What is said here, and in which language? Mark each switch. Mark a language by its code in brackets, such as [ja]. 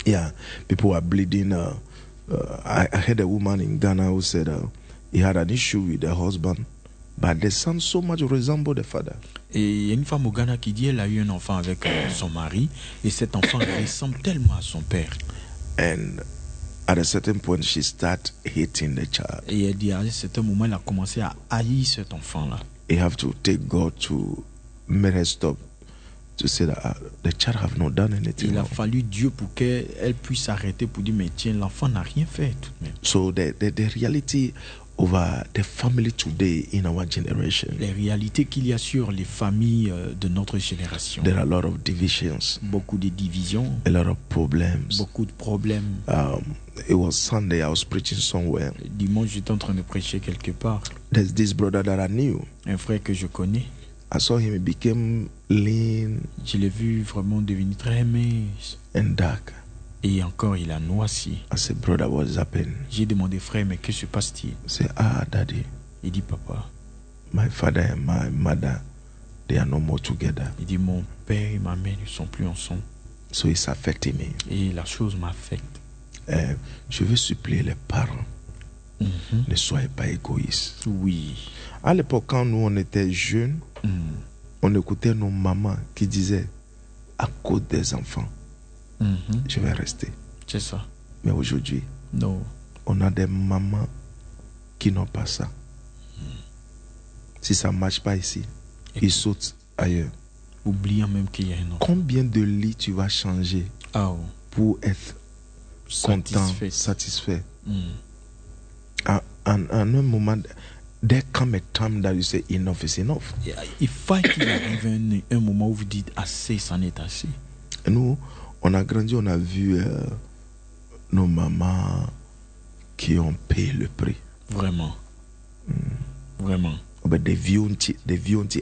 [en] Yeah. People are bleeding. I heard a woman in Ghana who said, He had an issue with the husband, but the son so much resembled the father. [fr] Et il y a une femme au Ghana qui dit qu'elle a eu un enfant avec son mari et cet enfant ressemble tellement à son père. [en] And at a certain point, she starts hating the child. [fr] Et elle dit à un certain moment, elle a commencé à haïr cet enfant-là. [en] You have to take God to make her stop. To say that the child have not done anything. [fr] Il a fallu Dieu pour qu'elle puisse s'arrêter pour dire mais tiens l'enfant n'a rien fait tout de même. [en] So the reality over the family today in our generation. [fr] Les réalités qu'il y a sur les familles de notre génération. [en] There are a lot of divisions. [fr] Beaucoup de divisions. [en] A lot of problems. [fr] Beaucoup de problèmes. [en] It was Sunday. I was preaching somewhere. [fr] Dimanche j'étais en train de prêcher quelque part. [en] There's this brother that I knew. [fr] Un frère que je connais. [en] I saw him, he became lean. [fr] Je l'ai vu vraiment devenir très mince. [en] And dark. [fr] Et encore, il a noirci. [en] I said, brother, what is happening? [fr] J'ai demandé, frère, mais que se passe-t-il? [en] Say, ah, daddy. [fr] Il dit, papa. [en] My father and my mother, they are no more together. [fr] Il dit, mon père et ma mère ne sont plus ensemble. [en] So it's affecting me. [fr] Et la chose m'affecte. Je veux supplier les parents. Mm-hmm. Ne soyez pas égoïstes. Oui. À l'époque, quand nous, on était jeunes, on écoutait nos mamans qui disaient à cause des enfants, je vais rester. C'est ça. Mais aujourd'hui, [en] no. [fr] On a des mamans qui n'ont pas ça. Si ça ne marche pas ici, ils sautent ailleurs. Oubliant même qu'il y a un enfant. Combien de lits tu vas changer pour être satisfait. Content, satisfait? En un moment. [en] There come a time that you say enough is enough. Yeah, if I can have [fr] un moment où vous dites assez, c'en est assez. Nous, on a grandi, on a vu nos mamans qui ont payé le prix. Vraiment. Vraiment. Mais des vieux ont dit